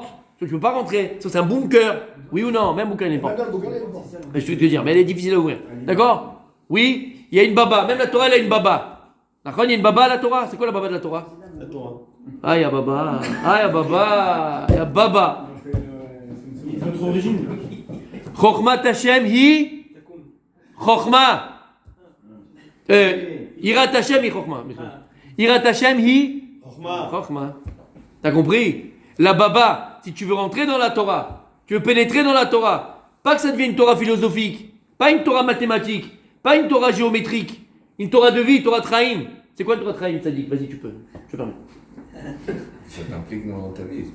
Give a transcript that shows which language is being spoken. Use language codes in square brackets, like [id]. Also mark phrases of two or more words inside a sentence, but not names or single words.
[fr] Tu ne peux pas rentrer. Ça, c'est un bunker. Oui ou non? Même bunker, il y a une porte. Je vais te dire, mais elle est difficile à ouvrir. D'accord? Oui, il y a une Baba. Même la Torah, elle a une Baba. D'accord? Il y a une Baba à la Torah. C'est quoi la Baba de la Torah? La Torah. Ah, il y a Baba. Il y a Baba. Notre origine. [he] חכמת השם היא חכמה. יראת השם היא חכמה. יראת השם היא חכמה. Irat Hashem hi Chokhma. [fr] T'as compris? La Baba, si tu veux rentrer dans la Torah, tu veux pénétrer dans la Torah, pas que ça devienne une Torah philosophique, pas une Torah mathématique, pas une Torah géométrique, une Torah de vie, [he] תורת חיים. [fr] C'est quoi une [he] תורת חיים, [fr] Tzadik? Vas-y, tu peux. Je te permets. Ça t'implique dans ta vie.